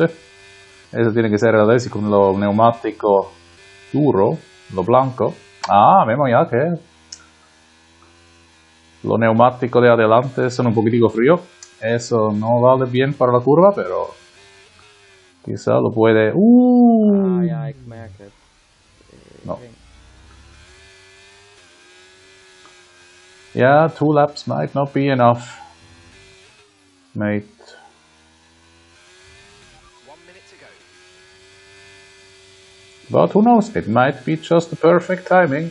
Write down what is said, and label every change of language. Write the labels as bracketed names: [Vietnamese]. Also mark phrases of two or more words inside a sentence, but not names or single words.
[Spanish] Eso tiene que ser el con lo neumático duro, lo blanco. Vemos ya que lo neumático de adelante son un poquitico frío. Eso no vale bien para la curva, pero quizá lo puede... [Dutch] Ja, ik merk het. [English] No. Yeah, 2 laps might not be enough, mate. 1 minute to go. But who knows, it might be just the perfect timing.